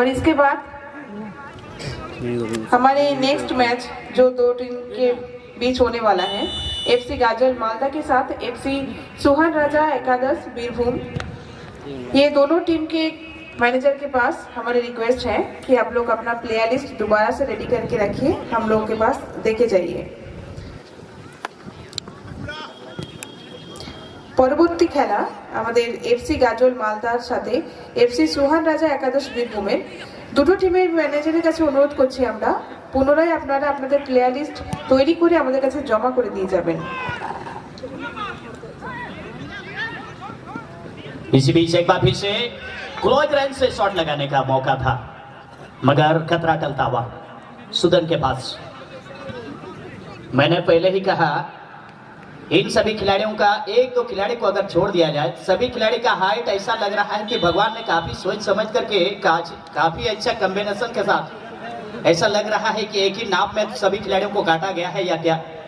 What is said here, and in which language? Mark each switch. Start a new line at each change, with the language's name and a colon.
Hindi: और इसके बाद हमारे नेक्स्ट मैच जो दो टीम के बीच होने वाला है, एफसी गाजल मालदा के साथ एफसी सुहान राजा एकादश बीरभूम। ये दोनों टीम के मैनेजर के पास हमारी रिक्वेस्ट है कि आप लोग अपना प्लेयर लिस्ट दोबारा से रेडी करके रखिए, हम लोगों के पास देके जाइए।
Bangla: পরবর্তী খেলা আমাদের এফসি গাজল মালদার সাথে এফসি সুহান রাজা একাদশ বীরভূমের। দুটো টিমের ম্যানেজারের কাছে অনুরোধ করছি আমরা পুনরায় আপনারা আপনাদের প্লেয়ার লিস্ট তৈরি করে আমাদের কাছে জমা করে দিয়ে যাবেন।
Hindi: इसी बीच एक बार फिर से क्लोज रेंज से शॉट लगाने का मौका था, मगर खतरा टलता हुआ सुदन के पास। मैंने पहले ही कहा इन सभी खिलाड़ियों का एक दो खिलाड़ी को अगर छोड़ दिया जाए, सभी खिलाड़ी का हाइट ऐसा लग रहा है कि भगवान ने काफी सोच समझ करके काफी अच्छा कॉम्बिनेशन के साथ ऐसा लग रहा है कि एक ही नाप में सभी खिलाड़ियों को काटा गया है या क्या।